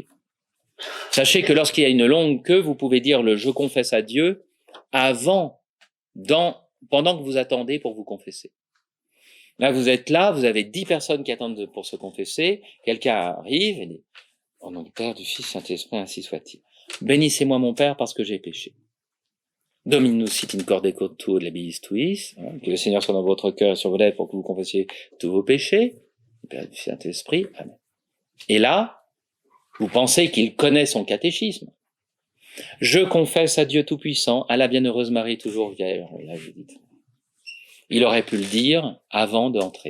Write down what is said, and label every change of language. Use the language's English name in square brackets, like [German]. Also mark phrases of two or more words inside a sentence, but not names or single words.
[French] Sachez que lorsqu'il y a une longue queue, vous pouvez dire le « je confesse à Dieu » pendant que vous attendez pour vous confesser. Là, vous êtes là, vous avez 10 personnes qui attendent pour se confesser, quelqu'un arrive et dit « Au nom du Père, du Fils, Saint-Esprit, ainsi soit-il. Bénissez-moi mon Père parce que j'ai péché. [Latin] Dominus sit in corde tuo labiis tuis, [French] que le Seigneur soit dans votre cœur et sur vos lèvres pour que vous confessiez tous vos péchés. Le Père, du Saint-Esprit, Amen. » Et là, vous pensez qu'il connaît son catéchisme. Je confesse à Dieu Tout-Puissant, à la Bienheureuse Marie toujours vierge. Là, je dis. Il aurait pu le dire avant d'entrer.